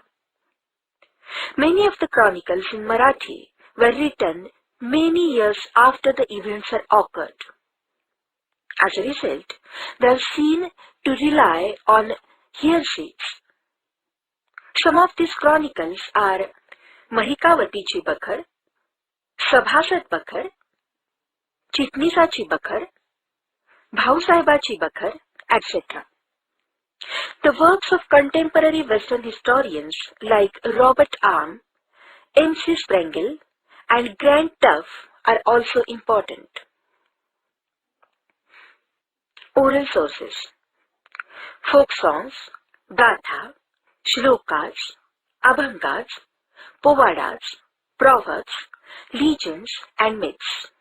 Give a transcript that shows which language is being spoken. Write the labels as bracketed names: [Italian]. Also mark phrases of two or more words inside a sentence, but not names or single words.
[English] Many of the chronicles in Marathi were written many years after the events had occurred. As a result, they are seen to rely on hearsays. Some of these chronicles are महिकावतीची बखर, सभासद बखर, चिटणीसाची बखर, भाऊसाहेबाची बखर, etc. The works of contemporary Western historians like Robert Arm, M.C. Sprengel, and Grant Duff are also important. Oral sources: folk songs, gatha, shlokas, abhangas, povadas, proverbs, legends, and myths.